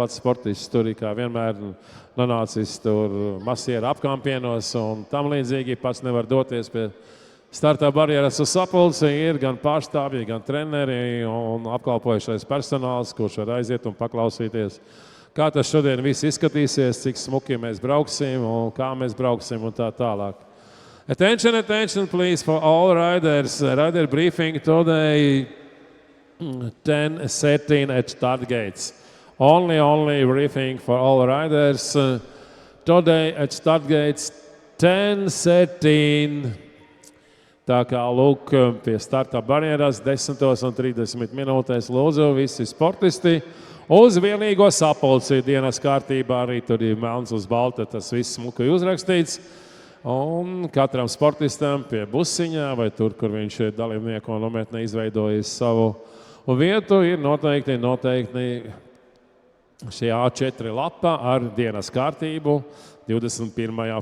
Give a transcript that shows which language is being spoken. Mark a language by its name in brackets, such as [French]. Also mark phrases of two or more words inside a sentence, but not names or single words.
[Latvian] pats sportists tur kā vienmēr nonācis tur masiera apkampienos un tam līdzīgi pats nevar doties pie startā barjeras uz sapulci, ir gan pārstāvji, gan treneri un apkalpojušais personāls, kurš var aiziet un paklausīties, kā tas šodien viss izskatīsies, cik smuki mēs brauksim un kā mēs brauksim un tā tālāk. [English] Attention, please, for all riders. Rider briefing today. 10:13 at start gates. Only briefing for all riders. Today at start gates 10:13. [Latvian] Tā kā lūk pie starta barjeras 10:30 minūtēs lūdzu visi sportisti uz vienīgo sapulci dienas kārtībā. Arī tur ir melns uz balta, tas viss smuki uzrakstīts. Un katram sportistam pie busiņā vai tur, kur viņš ir dalībnieku nometnē izveidojis savu vietu, ir noteikti šī A4 lapa ar dienas kārtību 21.